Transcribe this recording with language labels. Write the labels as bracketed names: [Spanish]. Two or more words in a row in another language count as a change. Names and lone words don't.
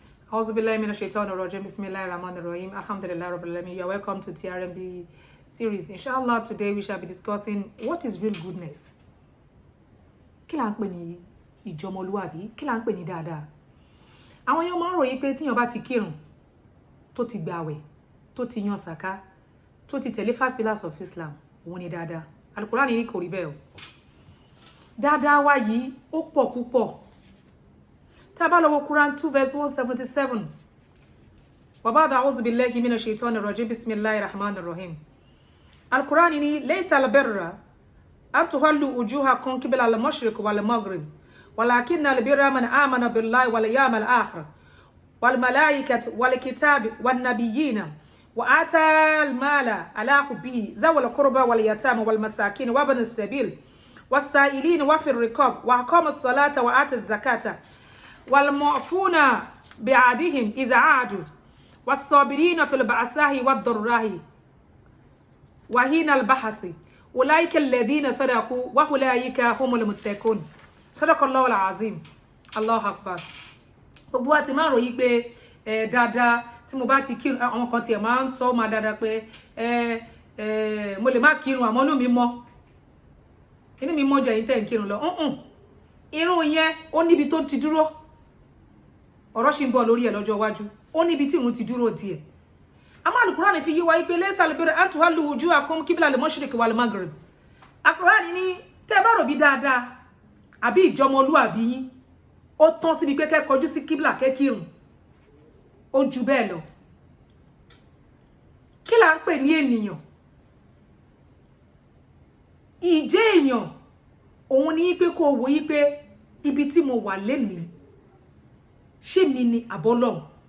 [Arabic] أعوذ بالله من الشيطان الرجيم. بسم الله الرحمن الرحيم. الحمد لله رب العالمين. [English] You are welcome to TRMB series. Inshallah, today we shall be discussing what is real goodness. [Yoruba] Kí la ń pè ní ìjọmọlúwàbí? Kí la ń pè ní dáadáa? Àwọn èèyàn máa ń ròyìn pé tíyàn bá ti kírun, tó ti gbààwẹ̀, tó ti yan sàká, tó ti tẹ̀lé [English] 5 pillars of Islam, [Yoruba] òun ni dáadáa. Al-Qur'an ní kò rí bẹ́ẹ̀ o. Dáadáa wa yìí ó pọ̀ púpọ̀. Tá bá lọ wo Quran 2 verse 177. [Arabic] وبعد أعوذ بالله من الشيطان الرجيم. بسم الله الرحمن الرحيم. [Yoruba] Al-Qur'an ní [Arabic] ليس البر أن تولوا وجوهكم قبل المشرق والمغرب ولكن البر من آمن بالله و اليوم الآخر والملائكة والكتاب والنبيين وآتى المال على حبه ذوي القربى واليتامى والمساكين وابن السبيل والسائلين وفي الرقاب وأقام الصلاة وآتى الزكاة والموفون بعهدهم إذا عاهدوا والصابرين في البأساء والضراء وحين البأس أولئك الذين صدقوا وأولئك هم المتقون. صدق الله العظيم. الله أكبر. [Yoruba] Gbogbo wa ti máa ròyìn pé dáadáa tí mo bá ti kírun, àwọn kan tí ẹ máa ń sọ máa dáadáa pé mo lè má kírun àmọ́ inú mi mọ́. Inú mi mọ́ jẹ́ yín tẹ́ ń kírun lọ. Irun yẹn ó níbi tó ti dúró. Ọ̀rọ̀ ṣì ń bọ̀ lórí ẹ̀ lọ́jọ́ iwájú. Ó níbi tí irun ti dúró díẹ̀. Ama Al-Qur'an fi yé wa pé [Arabic] ليس البر أن تولوا وجوهكم قبل المشرق والمغرب. [Yoruba] Al-Qur'an ní tẹ́ bá rò bí dáadáa àbí ìjọmọlúwàbí yín ó tán síbi pé kẹ́ kọjú sí kíbla kẹ́ kírun. Ó jù bẹ́ẹ̀ lọ. Kí la ń pè ní ènìyàn? Ìjẹ́ èèyàn òun ní pé kó wò yí pé ibi tí mo wà lénìí ṣé mi ni àbọ́lọ́hun.